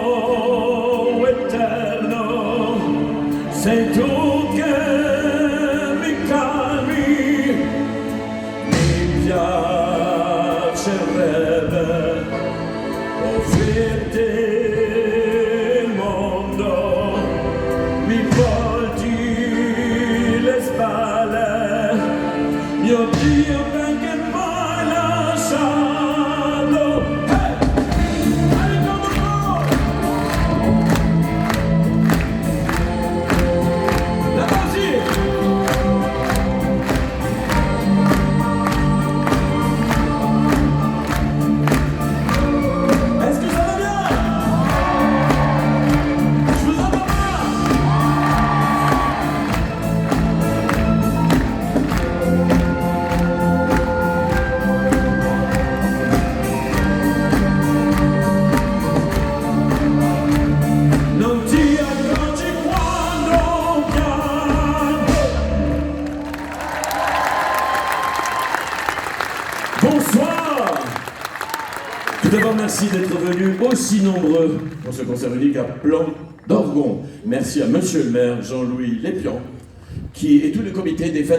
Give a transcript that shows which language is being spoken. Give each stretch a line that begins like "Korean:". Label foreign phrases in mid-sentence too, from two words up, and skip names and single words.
Italian: eterno, sei tu che mi calmi, mi piacerebbe offrirti il mondo, mi volti le spalle, mio Dio perché mai lasciato.
French: Hey! Allez,
English: come on!
French: La musique! Est-ce que ça va bien? Je vous entends pas!
Italian: Non ti accorgi quando piango.
French: Bonsoir. Tout d'abord, merci d'être venus aussi nombreux pour ce concert unique à Plan d'Orgon. Merci à Monsieur le maire Jean-Louis Lépian et tout le comité des fêtes.